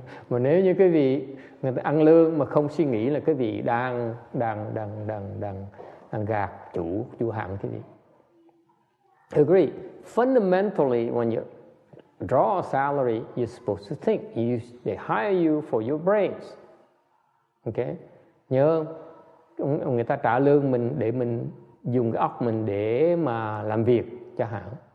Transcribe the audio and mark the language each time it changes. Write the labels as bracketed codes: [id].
[vi] Mà nếu như quý vị người ta ăn lương mà không suy nghĩ là quý vị đang gạt chủ hàng quý vị. [en] Agree. Fundamentally, when you draw a salary, you're supposed to think. They hire you for your brains. Okay? [vi] Nhớ người ta trả lương mình để mình dùng cái óc mình để mà làm việc cho hãng.